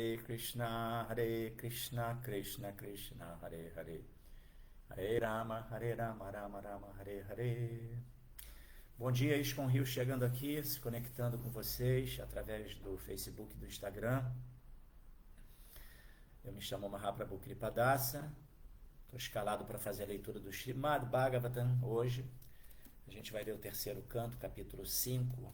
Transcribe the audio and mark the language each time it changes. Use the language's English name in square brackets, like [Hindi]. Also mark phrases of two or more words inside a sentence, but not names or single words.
[Sanskrit] Krishna, Krishna Krishna, Hare Hare, Hare Rama, Rama Rama, Hare Hare. [Portuguese] Bom dia, Iscon Rio chegando aqui, se conectando com vocês através do Facebook e do Instagram. Eu me chamo Mahaprabhu Kripadasa, estou escalado para fazer a leitura do Srimad Bhagavatam hoje. A gente vai ler o terceiro canto, capítulo 5.